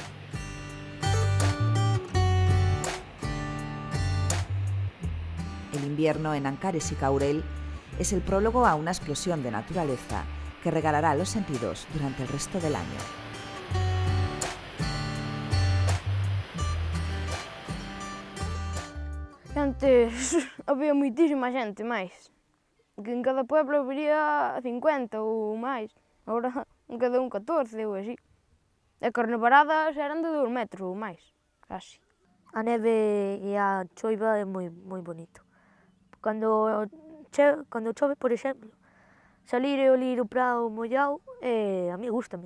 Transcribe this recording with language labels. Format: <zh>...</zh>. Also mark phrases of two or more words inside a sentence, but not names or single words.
<es>El invierno en Ancares y Caurel es el prólogo a una explosión de naturaleza que regalará los sentidos durante el resto del año.</es> <gl>Antes había moitísima xente máis, que en cada pueblo habería 50 ou máis. Agora en cada un 14 ou así. E que as nevaradas eran de 2 metros ou máis, casi. A neve e a choiva é moi bonito. Cando chove, por exemplo, salir e olir o prado mollado, a mí gústame.</gl>